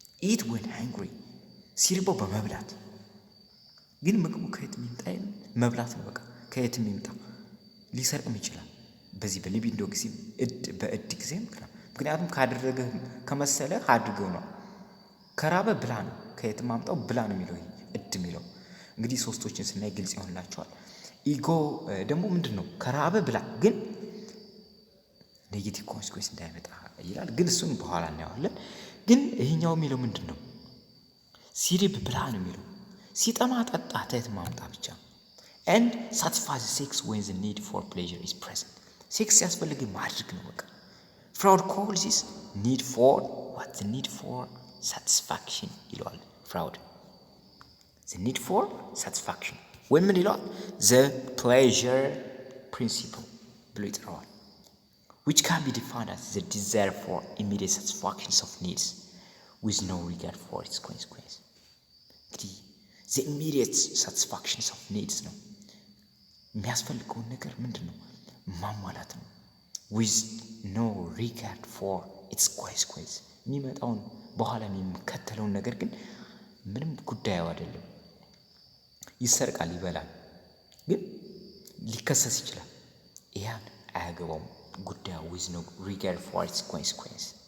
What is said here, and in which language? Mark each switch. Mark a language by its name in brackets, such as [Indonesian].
[English] eat when hungry [Amharic] ሲርበው በመብላት ግን ምግቡ ከየት የሚመጣ መብላት ነው። በቃ ከየት የሚመጣ ሊሰርቅም ይችላል በዚህ በሊቢዶ ጊዜ በእድ ጊዜ ምክንያቱም ካደረገ ከመሰለ አድርገው ነው። ከራበ ብላ ነው ከየት ማምጣው ብላ ነው የሚለው እድ የሚለው እንግዲህ ሶስቶችን ስናይ ግልጽ ይሆንላችኋል። ኢጎ ደግሞ ምንድነው? ከራበ ብላ ግን ኔጌቲቭ ኮንሲኩዌንስ እንዳይመጣ ይላል። ግን እሱን በኋላ እናየዋለን። ግን ይሄኛው የሚለው ምንድነው? ሲሪብ ብላ ነው የሚለው ሲጠማ ጠጣ ከየት ማምጣ ብቻ [English] and satisfy the sex when the need for pleasure is present [Amharic] ሴክስ ያስፈልግ ማድረግ ነው በቃ። ፍራውድ [English] calls this need for what? The need for satisfaction [Amharic] ይለዋል ፍራውድ። [English] The need for satisfaction [Amharic] ወይም ምን ይለዋል? [English] The pleasure principle [Amharic] ብሎ ይጠራዋል። [English] which can be defined as the desire for immediate satisfaction of needs with no regard for its consequence. [Amharic] እንግዲህ [English] the immediate satisfaction of needs [Amharic] ነው። የሚያስፈልገውን ነገር ምንድን ነው? ማሟላት ነው። [English] with no regard for its consequence [Amharic] የሚመጣውን በኋላ የሚከተለውን ነገር ግን ምንም ጉዳዩ አይደለም። ይሰርቃል፣ ይበላል፣ ግን ሊከሰስ ይችላል። ያን አያገባውም ጉዳዩ with no regard for its consequence.